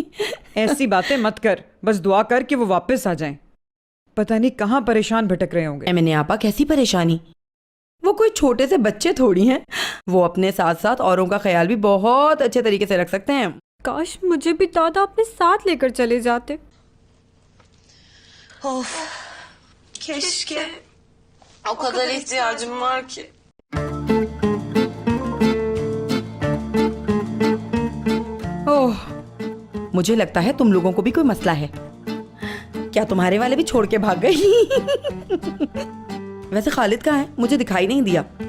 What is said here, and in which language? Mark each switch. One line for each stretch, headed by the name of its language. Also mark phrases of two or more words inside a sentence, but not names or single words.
Hindi: ऐसी बातें मत कर, बस दुआ कर कि वो वापस आ जाएं। पता नहीं कहाँ परेशान भटक रहे होंगे। मैंने आपा, कैसी परेशानी? वो कोई छोटे से बच्चे थोड़ी हैं। वो अपने साथ साथ औरों का ख्याल भी बहुत अच्छे तरीके से रख सकते हैं। काश मुझे भी दादा अपने साथ लेकर चले जाते।
Turkish: Of, keşke. O kadar ihtiyacım var ki.
Hindi: ओह, मुझे लगता है तुम लोगों को भी कोई मसला है। क्या तुम्हारे वाले भी छोड़ के भाग गए? वैसे खालिद कहाँ है? मुझे दिखाई नहीं दिया।